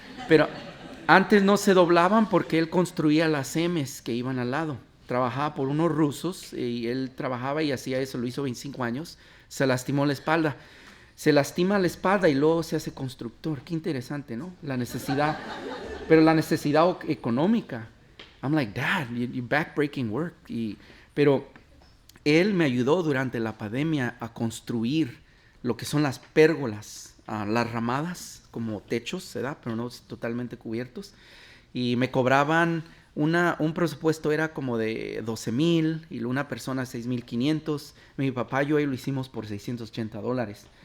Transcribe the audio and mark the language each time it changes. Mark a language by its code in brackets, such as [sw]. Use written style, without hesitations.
[es] Pero antes no se doblaban porque él construía las M's que iban al lado. Trabajaba por unos rusos y él trabajaba y hacía eso, lo hizo 25 años. Se lastimó la espalda. Se lastima la espalda y luego se hace constructor. Qué interesante, ¿no? La necesidad, pero la necesidad económica. [en] I'm like, Dad, you're backbreaking work. [es] Pero él me ayudó durante la pandemia a construir lo que son las pérgolas, las ramadas, como techos, ¿verdad? Pero no totalmente cubiertos. Y me cobraban un presupuesto era como de 12,000 y una persona 6,500. Mi papá y yo ahí lo hicimos por $680.